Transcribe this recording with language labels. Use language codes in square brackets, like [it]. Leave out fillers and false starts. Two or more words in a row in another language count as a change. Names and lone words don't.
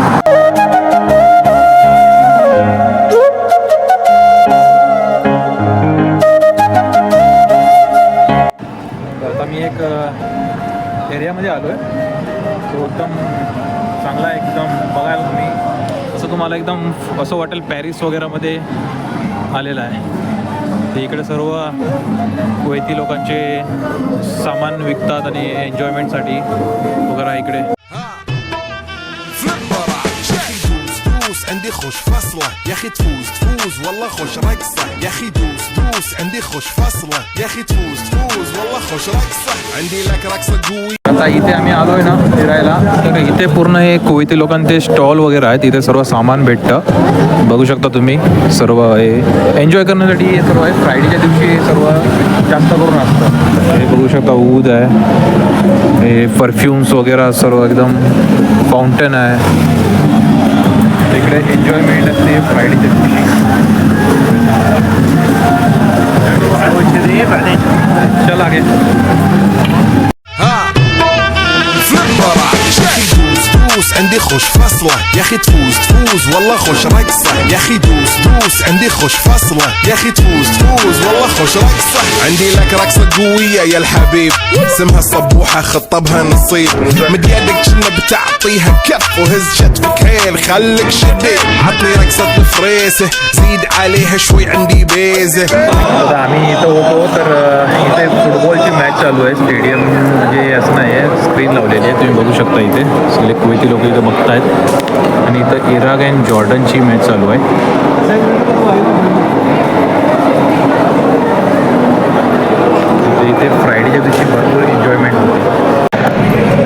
[mr] आता मी एक एरियामध्ये आलो आहे, तो एकदम चांगला आहे, एकदम बघायला तुम्ही असं तुम्हाला एकदम असं वाटेल पॅरिस वगैरेमध्ये आलेलं आहे. ते इकडे सर्व कुवैती लोकांचे सामान विकतात आणि एन्जॉयमेंटसाठी वगैरे इकडे. [ar] عندي خوش فصلة يا اخي تفوز والله خوش رقصة يا اخي دوس عندي خوش فصلة يا اخي تفوز والله خوش رقصة عندي لك رقصة قوية. [mr] आता इथे आम्ही आलो आहे ना फिरायला, तर इथे पूर्ण हे कुवैती लोकांचे स्टॉल वगैरे आहेत. इथे सर्व सामान भेटतं, बघू शकता तुम्ही. सर्व हे एन्जॉय करण्यासाठी हे सर्व आहे. फ्रायडेच्या दिवशी हे सर्व जास्त करून असतं. हे बघू शकता ऊद आहे, हे परफ्युम्स वगैरे सर्व एकदम फाउंटन आहे. इकडे एन्जॉयमेंट असते फ्रायडेच्या दिवशी. चला आगे. [ar] دوس عندي خوش فصلة يا اخي تفوز والله خوش رقصة يا اخي دوس عندي خوش فصلة يا اخي تفوز والله خوش رقصة عندي لك رقصة قوية يا الحبيب اسمها الصبوحة خطبها نصيب مد يدك كنا بتعطيها كف وهز شتفك هيل خليك شديد عطني رقصة الفريسة زيد عليها شوي عندي بيزة. [mr] आता आम्ही इथं होतो, तर इथे फुटबॉलची मॅच चालू आहे. स्टेडियम म्हणजे असं नाही आहे, स्क्रीन लावलेली आहे, तुम्ही बघू शकता. इथे सगळे कुवैती लोक इथं बघतायत आणि इथं इराक अँड जॉर्डनची मॅच चालू आहे. इथे फ्रायडेच्या दिवशी भरपूर एन्जॉयमेंट होते.